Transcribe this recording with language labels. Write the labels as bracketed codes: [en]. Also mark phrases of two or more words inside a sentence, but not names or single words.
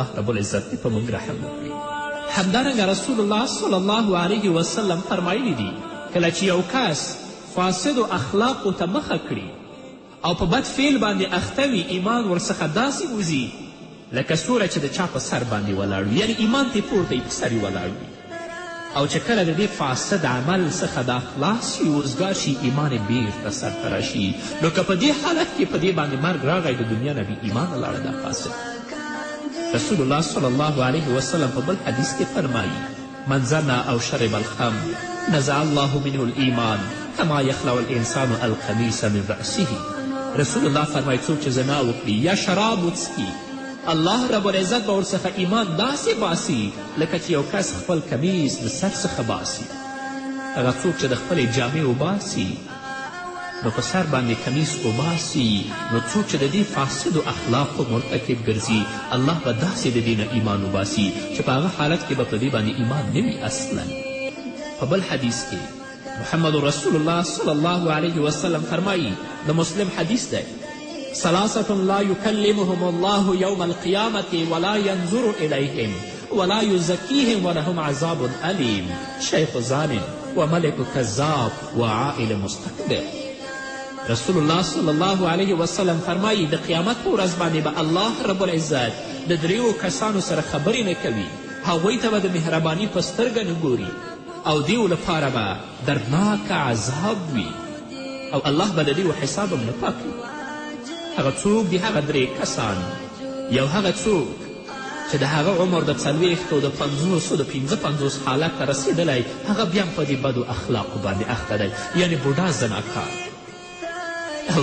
[ps] رب العزت دې په موږ رحم وکړي همدارنګه رسول الله [ar] صلی الله علیه وسلم [ps] فرمایلی دي کله چې یو کس فاسدو اخلاقو ته مخه کړي او په بد فعل باندې اخته وي ایمان ورڅخه داسې وځي لکه سوره چې د چا په سر باندې ولاړ وي یعنې ایمان ترې پورته وي په سر یې ولاړ وي او چې کله د دې فاسد عمل څخه دا خلاص شي وزګار شي ایمان یې بیرته سرته راشي نو که په دې حالت کې په دې باندې مرګ راغی د دنیا نه بې ایمانه لاړه دا فاسد رسول الله [ar] صلی الله علیه وسلم [ps] په بل حدیث کې فرمایي [ar] من زنا او شرب الخمر نزع الله منه الایمان کما یخلع الانسان القمیص من رأسه [ps] رسول الله فرمایي څوک چې زنا وکړي یا شراب وڅکي الله رب العزت به ورڅخه ایمان داسې باسي لکه چې یو کس خپل کمیس د سر څخه باسي هغه څوک چې د خپلې جامې وباسي نو په سر باندې کمیس وباسي نو څوک چې د دې فاسدو اخلاقو مرتکب ګرځي الله به داسې د دې نه ایمان وباسي چې په هغه حالت کې به په دې باندې ایمان نه وي اصلا په بل حدیث کې محمد رسول الله [ar] صلی الله علیه وسلم [ps] فرمایي د مسلم حدیث دی [ar] ثلاثة لا يكلمهم الله يوم القيامة ولا ينظر إليهم ولا يزكيهم ولهم عذاب أليم شيخ زان وملك كذاب وعائل مستكبر [ps] رسول الله [ar] صلی الله علیه وسلم [ps] فرمایي د قیامت په ورځ باندې به الله رب العزت د دریو کسانو سره خبرې نه کوي هغوی ته به د مهرباني په سترګه نه ګوري او دیو لپاره به دردناک عذاب وي او الله به د دیو حساب هم نه پاکوي هغه څوک دي هغه درې کسان یو هغه څوک چې د هغه عمر د 40 او د 50 د 55 حالت ته رسېدلی هغه بیا هم په دې بدو اخلاقو باندې اخته دی یعنې بوډا زناکار او